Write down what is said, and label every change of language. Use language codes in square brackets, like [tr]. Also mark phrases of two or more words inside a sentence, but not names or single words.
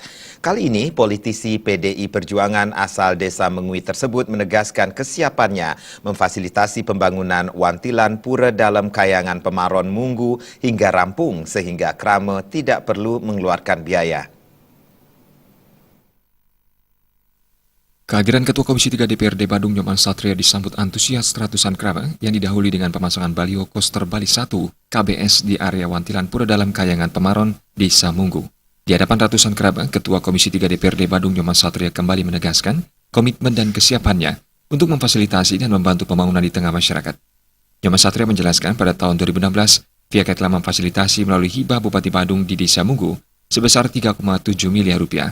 [id] Kali ini, politisi PDI Perjuangan asal Desa Mengui tersebut menegaskan kesiapannya memfasilitasi pembangunan Wantilan Pura Dalam Kayangan Pemaron Munggu hingga rampung sehingga Krama tidak perlu mengeluarkan biaya. Kehadiran Ketua Komisi 3 DPRD Badung Nyoman Satria disambut antusias ratusan kerabat yang didahului dengan pemasangan baliho Koster Bali 1 KBS di area Wantilan Pura Dalam Kayangan Pemaron, Desa Munggu. Di hadapan ratusan kerabat, Ketua Komisi 3 DPRD Badung Nyoman Satria kembali menegaskan komitmen dan kesiapannya untuk memfasilitasi dan membantu pembangunan di tengah masyarakat. Nyoman Satria menjelaskan pada tahun 2016, pihaknya telah memfasilitasi melalui hibah Bupati Badung di Desa Munggu sebesar 3,7 miliar rupiah.